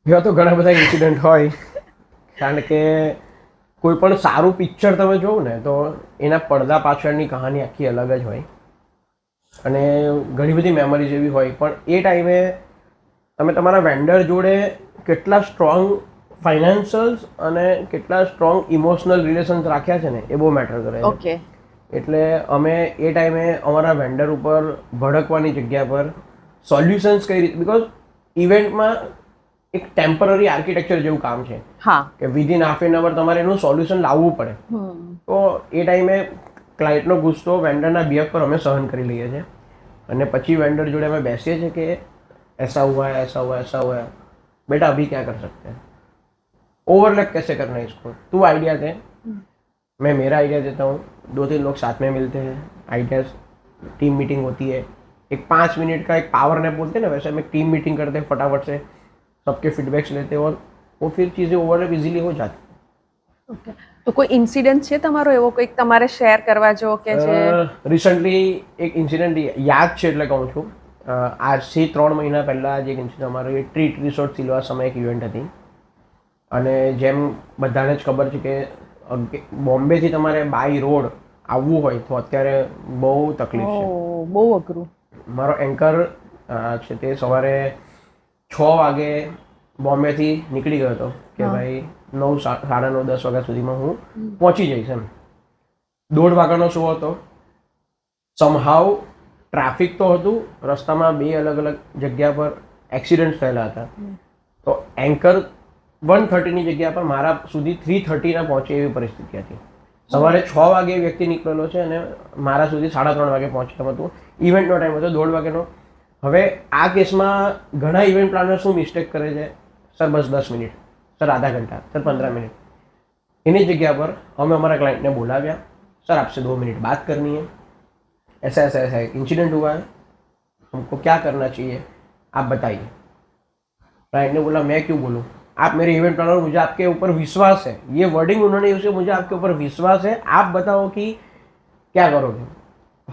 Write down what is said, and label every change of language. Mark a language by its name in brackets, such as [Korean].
[Gujarati] એવા તો ઘણા બધા ઇન્સિડન્ટ હોય, કારણ કે કોઈ પણ સારું પિક્ચર તમે જોવો ને તો એના પડદા પાછળની કહાની આખી અલગ જ હોય અને ઘણી બધી મેમરીઝ એવી હોય, પણ એ ટાઈમે તમે તમારા વેન્ડર જોડે કેટલા સ્ટ્રોંગ ફાઇનાન્શિયલ્સ અને કેટલા સ્ટ્રોંગ ઇમોશનલ રિલેશન્સ રાખ્યા છે ને એ બહુ મેટર કરે છે. ઓકે. એટલે અમે એ ટાઈમે અમારા વેન્ડર ઉપર ભડકવાની જગ્યા પર સોલ્યુશન્સ કઈ રીતે, બિકોઝ ઇવેન્ટમાં એક ટેમ્પરરી આર્કિટેક્ચર જેવું કામ છે કે વિધિન હાફ એન અવર તમારે એનું સોલ્યુશન લાવવું પડે. તો એ ટાઈમે ક્લાયન્ટનો ગુસ્સો વેન્ડરના બિહેવ પર અમે સહન કરી લઈએ છીએ અને પછી વેન્ડર જોડે અમે બેસીએ છીએ કે [Hindi] ऐसा हुआ है, ऐसा हुआ है, ऐसा हुआ है, बेटा अभी क्या कर सकते हैं, ओवरलैप कैसे करना है इसको, तू आइडिया दे, मैं मेरा आइडिया देता हूँ, 2-3 लोग साथ में मिलते हैं, आइडियाज, टीम मीटिंग होती है, एक 5 मिनट का एक पावर नैप बोलते हैं ना, वैसे हम एक टीम मीटिंग करते हैं, फटाफट से सबके फीडबैक्स लेते हैं और वो फिर चीज़ें ओवरलैप इजीली हो जाती है. [Gujarati] ઓકે. તો કોઈ ઇન્સિડન્ટ છે તમારો એવો કંઈક તમારે શેર કરવા જો કે જે રિસન્ટલી એક ઇન્સિડન્ટ યાદ છે એટલે કહું છું. આજથી 3 મહિના પહેલાં જે એક ઇન્સિડન્ટ અમારો એ ટ્રીટ રિસોર્ટ સિલવાસામાં એક ઇવેન્ટ હતી અને જેમ બધાને જ ખબર છે કે બોમ્બેથી તમારે બાય રોડ આવવું હોય તો અત્યારે બહુ તકલીફ છે, બહુ અઘરું. મારો એન્કર છે તે સવારે 6 વાગે બોમ્બેથી નીકળી ગયો હતો કે ભાઈ 9, 9:30, 10 વાગ્યા સુધીમાં હું પહોંચી જઈશ એમ. 1:30 વાગ્યાનો શો હતો. સમહાવ ટ્રાફિક તો હતું, રસ્તામાં 2 અલગ અલગ જગ્યા પર એક્સિડન્ટ થયેલા હતા. તો એન્કર 1:30ની જગ્યા પર મારા સુધી 3:30 પહોંચે એવી પરિસ્થિતિ હતી. સવારે 6 વાગે વ્યક્તિ નીકળેલો છે અને મારા સુધી 3:30 વાગે પહોંચવાનું હતું. ઇવેન્ટનો ટાઈમ હતો 1:30 વાગ્યાનો. હવે આ કેસમાં ઘણા ઇવેન્ટ પ્લાનર શું મિસ્ટેક કરે છે, સર બસ 10 મિનિટ, [Hindi] સર આધા ઘંટા, [Gujarati] સર 15 મિનિટ. એની જગ્યા પર અમે અમારા ક્લાइंटને બોલાવ્યા, [Hindi] सर आपसे 2 मिनट बात करनी है, ऐसा ऐसा ऐसा एक इंसिडेंट हुआ है, हमको क्या करना चाहिए आप बताइए. क्लाइंट ने बोला मैं क्यों बोलूँ, आप मेरे इवेंट प्लानर, मुझे आपके ऊपर विश्वास है, ये वर्डिंग उन्होंने यूज किया, मुझे आपके ऊपर विश्वास है, आप बताओ कि क्या करोगे।